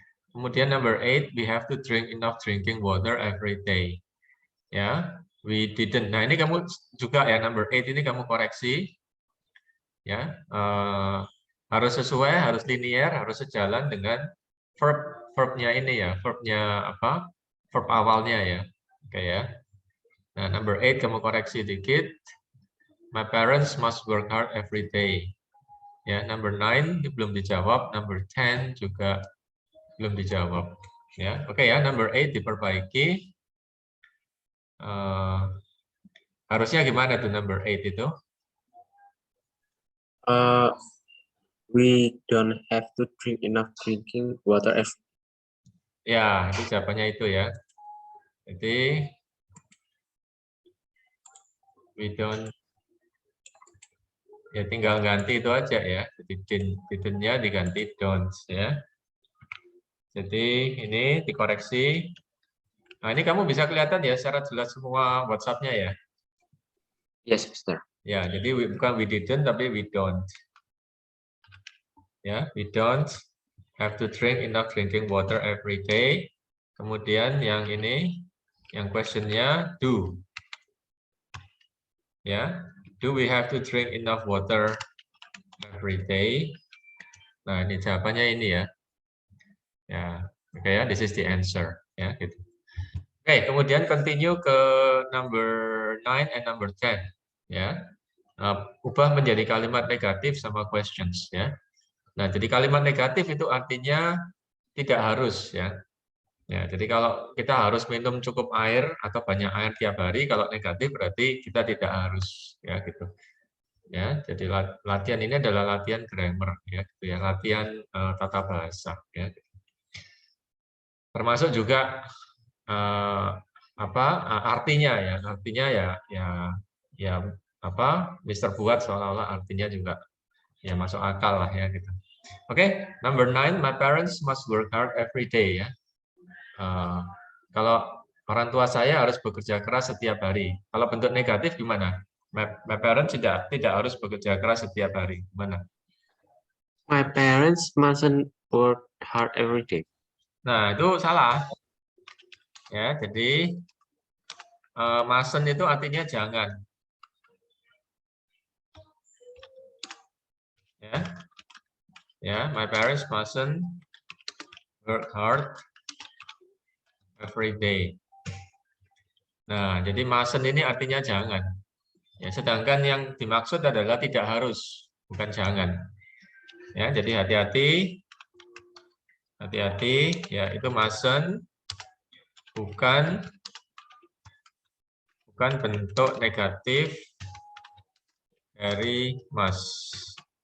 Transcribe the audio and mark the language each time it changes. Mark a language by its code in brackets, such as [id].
[id] Kemudian [en] number 8, we have to drink enough drinking water every day. Ya, we didn't. [id] Nah, ini kamu juga ya number 8 ini kamu koreksi. Ya, harus sesuai, harus linear, harus sejalan dengan verbnya ini ya, verbnya apa? Verb awalnya ya. Oke ya. Nah, number 8 kamu koreksi dikit. [en] My parents must work hard every day. [id] Ya, number 9 belum dijawab, number 10 juga belum dijawab. Ya, oke ya, number 8 diperbaiki. Harusnya gimana tuh number 8 itu? [en] We don't have to drink enough drinking water every. [id] Ya, itu jawabannya itu ya. Jadi [en] we don't, [id] ya tinggal ganti itu aja ya. Jadi didn't-nya diganti don't ya. Jadi ini dikoreksi. Nah, ini kamu bisa kelihatan ya secara jelas semua WhatsApp-nya ya. [en] Yes, Mister. [id] Ya, jadi bukan [en] we didn't [id] tapi [en] we don't. Ya, we don't have to drink enough drinking water every day. [id] Kemudian yang ini, yang question-nya do. [en] Ya, do we have to drink enough water every day? [id] Nah, ini jawabannya ini ya. [en] Ya, oke ya, this is the answer. [id] Ya, gitu. Oke, kemudian continue ke [en] number 9 and number 10. [id] Ya, ubah menjadi kalimat negatif sama questions. Ya. Nah, jadi kalimat negatif itu artinya tidak harus ya. Ya, jadi kalau kita harus minum cukup air atau banyak air tiap hari, kalau negatif berarti kita tidak harus ya gitu. Ya, jadi latihan ini adalah latihan grammar ya, gitu ya, latihan tata bahasa ya. Termasuk juga apa artinya ya, artinya ya apa Mister buat seolah-olah artinya juga ya masuk akal lah ya gitu. [en] Oke, number 9, my parents must work hard every day ya. [id] Kalau orang tua saya harus bekerja keras setiap hari. Kalau bentuk negatif gimana? [en] My parents [id] tidak harus bekerja keras setiap hari. Gimana? [en] My parents mustn't work hard every day. [id] Nah, itu salah. Ya, jadi mustn't itu artinya jangan. Ya. [en] Ya, my parents mustn't work hard every day. [id] Nah, jadi mustn't ini artinya jangan. Ya, sedangkan yang dimaksud adalah tidak harus, bukan jangan. Ya, jadi hati-hati ya, itu mustn't bukan bentuk negatif dari must.